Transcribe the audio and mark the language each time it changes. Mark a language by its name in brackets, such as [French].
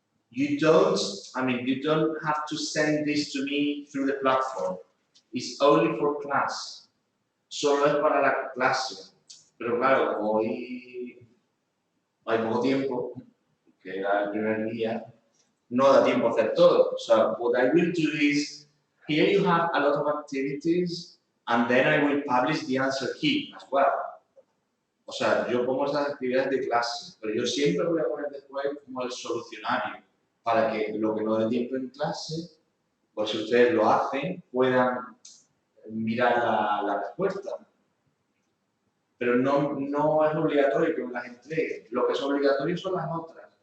[English] You don't have to send this to me through the platform. It's only for class. [Spanish] Solo es para la clase. Pero claro, como hoy hay poco tiempo, que era el primer día, no da tiempo a hacer todo. [English] So what I will do is, here you have a lot of activities, and then I will publish the answer key as well. [Spanish] O sea, yo pongo esas actividades de clase, pero yo siempre voy a poner después como el solucionario, para que lo que no dé tiempo en clase, pues si ustedes lo hacen, puedan mirar la respuesta. Pero no es obligatorio que me las entreguen. Lo que es obligatorio son las otras.